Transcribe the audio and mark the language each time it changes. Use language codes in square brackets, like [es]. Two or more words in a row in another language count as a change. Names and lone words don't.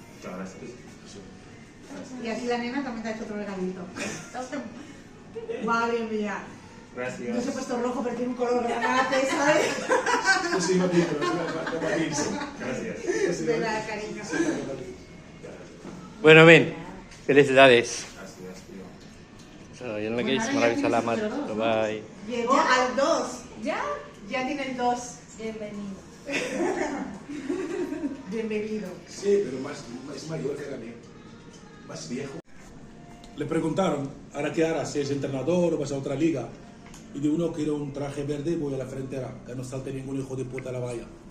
[es] Y así la nena también te ha hecho otro regalito. Madre mía. Gracias. No se ha puesto rojo, pero tiene un color granate, ¿sabes? Sí, no digo, Gracias. De nada, cariño. Bueno, Ben. Felicidades. Gracias, tío. [en] So yun lang guys. [tl] Maraming salamat. Bye-bye. [es] Llegó al 2. ¿Ya? Ya tiene el 2. Bienvenido. Bienvenido. Sí, pero más mayor que era mío. Más viejo. Le preguntaron, ¿ahora qué harás? Si es entrenador o vas a otra liga. Y de uno quiero un traje verde y voy a la frontera, que no salte ningún hijo de puta a la valla.